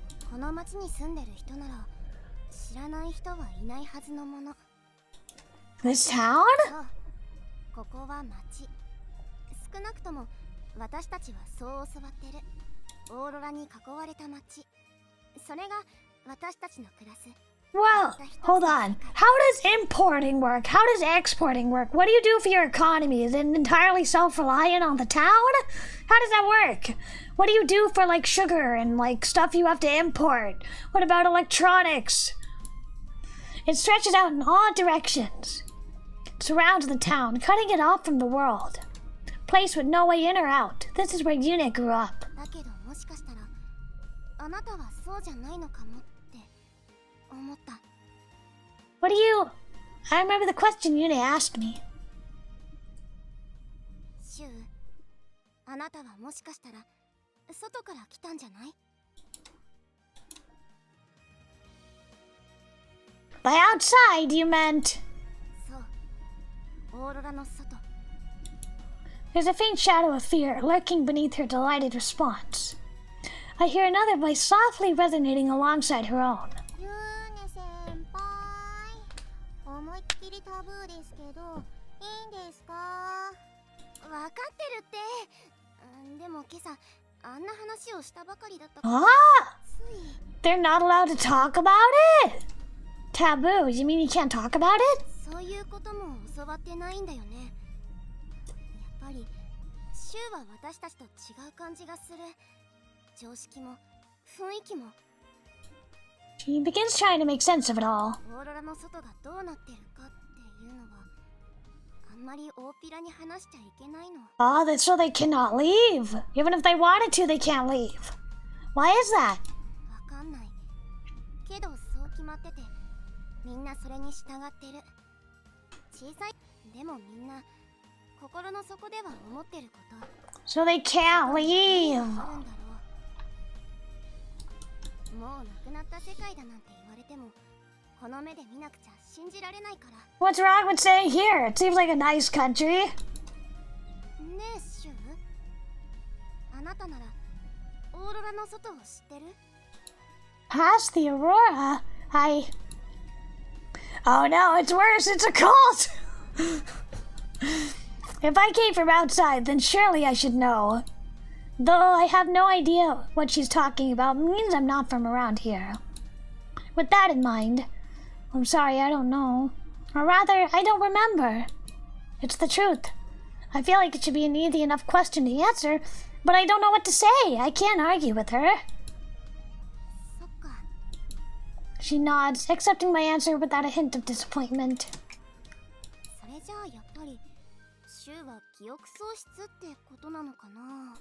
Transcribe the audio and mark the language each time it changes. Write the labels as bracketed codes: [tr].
[ja] この町に住んでる人なら知らない人はいないはずのもの。 [en] This town? [ja] そう、ここは町。少なくとも私たちはそう教わってる。オーロラに囲われた町。それが私たちの暮らす。 [en] Well, hold on. How does importing work? How does exporting work? What do you do for your economy? Is it entirely self-reliant on the town? How does that work? What do you do for, like, sugar and, like, stuff you have to import? What about electronics? It stretches out in all directions. It surrounds the town, cutting it off from the world. A place with no way in or out. This is where Yune grew up. [ja] だけどもしかしたらあなたはそうじゃないのかもって思った。 [en] What do you... I remember the question Yune asked me. [ja] シュウ、あなたはもしかしたら外から来たんじゃない？ [en] By outside, you meant... [ja] そう、オーロラの外。 [en] There's a faint shadow of fear lurking beneath her delighted response. I hear another voice softly resonating alongside her own. [ja] ユーネ先輩、思いっきりタブーですけど、いいんですか？わかってるって。でも今朝あんな話をしたばかりだったから。 Ah! つい。 [en] They're not allowed to talk about it? Taboo? You mean you can't talk about it? [ja] そういうことも教わってないんだよね。やっぱりシュウは私たちと違う感じがする。常識も雰囲気も。 [en] She begins trying to make sense of it all. [ja] オーロラの外がどうなってるかっていうのはあんまり大っぴらに話しちゃいけないの。 [en] Oh, that's so they cannot leave. Even if they wanted to, they can't leave. Why is that? [ja] わかんない。けどそう決まってて、みんなそれに従ってる。小さい。でもみんな心の底では思ってること。 [en] So they can't leave. [ja] あるんだろう。もうなくなった世界だなんて言われても、この目で見なくちゃ信じられないから。 [en] What's wrong with staying here? It seems like a nice country. [ja] ねえシュウ、あなたならオーロラの外を知ってる？ [en] Past the Aurora, Oh no, it's worse, it's a cult! If I came from outside, then surely I should know. Though I have no idea what she's talking about, means I'm not from around here. With that in mind, I'm sorry, I don't know. Or rather, I don't remember. It's the truth. I feel like it should be an easy enough question to answer, but I don't know what to say. I can't argue with her. [ja] そっか。 [en] She nods, accepting my answer without a hint of disappointment. [ja] それじゃあやっぱりシュウは記憶喪失ってことなのかな。